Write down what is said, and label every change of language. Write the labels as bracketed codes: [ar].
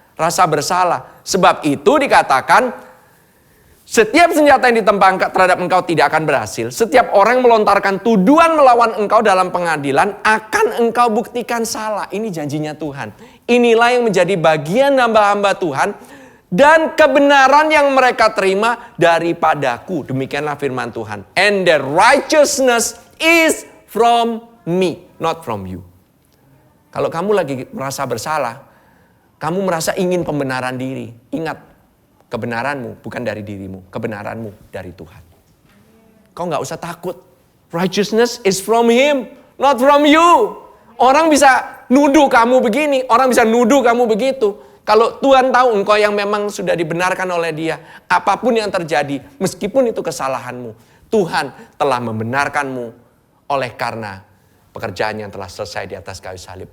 [id] Rasa bersalah. Sebab itu dikatakan, setiap senjata yang ditembakkan terhadap engkau tidak akan berhasil. Setiap orang melontarkan tuduhan melawan engkau dalam pengadilan, akan engkau buktikan salah. Ini janjinya Tuhan. Inilah yang menjadi bagian hamba-hamba Tuhan. Dan kebenaran yang mereka terima daripadaku. Demikianlah firman Tuhan. [en] And the righteousness is from me, not from you. [id] Kalau kamu lagi merasa bersalah, kamu merasa ingin pembenaran diri. Ingat, kebenaranmu bukan dari dirimu, kebenaranmu dari Tuhan. Kau nggak usah takut. [en] Righteousness is from Him, not from you. [id] Orang bisa nuduh kamu begini, orang bisa nuduh kamu begitu. Kalau Tuhan tahu engkau yang memang sudah dibenarkan oleh Dia, apapun yang terjadi, meskipun itu kesalahanmu, Tuhan telah membenarkanmu oleh karena pekerjaan yang telah selesai di atas kayu salib.